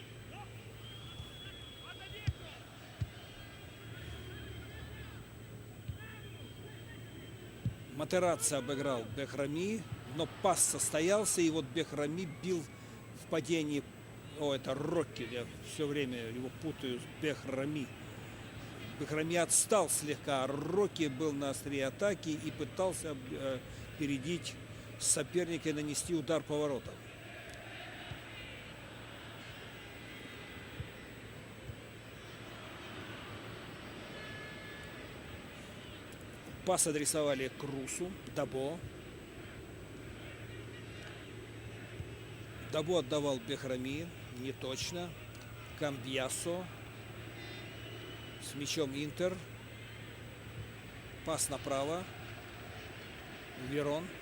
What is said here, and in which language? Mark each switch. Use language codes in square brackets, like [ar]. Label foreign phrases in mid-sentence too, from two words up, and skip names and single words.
[ru] Матерацци обыграл Бехрами, но пас состоялся, и вот Бехрами бил в падении. О, это Рокки, я все время его путаю с Бехрами. Бехрами отстал слегка, а Рокки был на острие атаки и пытался опередить соперника и нанести удар по воротам. Пас адресовали Крусу, Дабо. Дабо отдавал Бехрами, не точно. Камбьясо. С мячом Интер. Пас направо. Верон.